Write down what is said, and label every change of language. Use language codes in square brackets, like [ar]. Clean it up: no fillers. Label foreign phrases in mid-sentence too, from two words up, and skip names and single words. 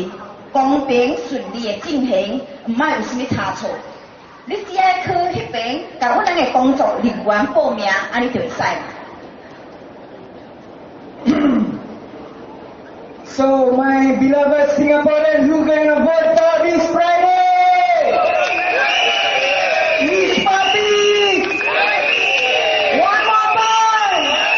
[nan] 公平顺利的进行，唔莫有啥物差错。你只要去迄边，甲阮咱的工作人员报名，安尼就会使。 [en] So my beloved Singaporeans, who gonna vote for this Friday? Which party? One more time.